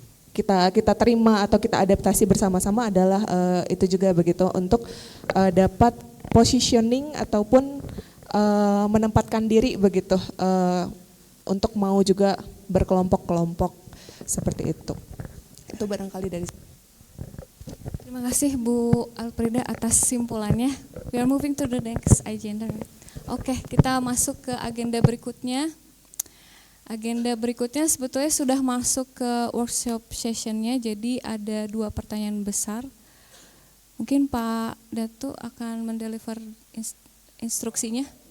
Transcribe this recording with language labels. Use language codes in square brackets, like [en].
[id] kita terima atau kita adaptasi bersama-sama adalah itu juga begitu untuk dapat positioning ataupun menempatkan diri begitu untuk mau juga berkelompok-kelompok seperti itu. Itu barangkali dari. Terima kasih Bu Alfreda atas simpulannya. [en] We are moving to the next agenda. [id] Oke, kita masuk ke agenda berikutnya. Agenda berikutnya sebetulnya sudah masuk ke workshop sessionnya, jadi ada 2 pertanyaan besar. Mungkin Pak Datu akan mendeliver instruksinya.